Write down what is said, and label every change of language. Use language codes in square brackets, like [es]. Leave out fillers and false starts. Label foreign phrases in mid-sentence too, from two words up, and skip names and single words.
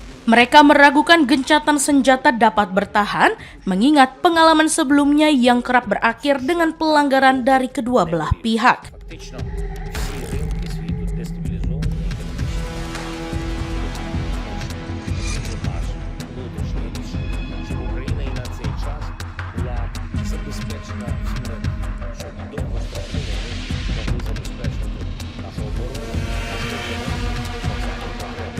[id] Mereka meragukan gencatan senjata dapat bertahan, mengingat pengalaman sebelumnya yang kerap berakhir dengan pelanggaran dari kedua belah pihak. [uk] Фактично всі ринки світу дестабілізовані наш внутрішнє рішення, щоб Україна і на цей час була забезпечена всіми, щоб довгостроково ми могли забезпечити нашу оборону, нашу економіку, соціальні потреби.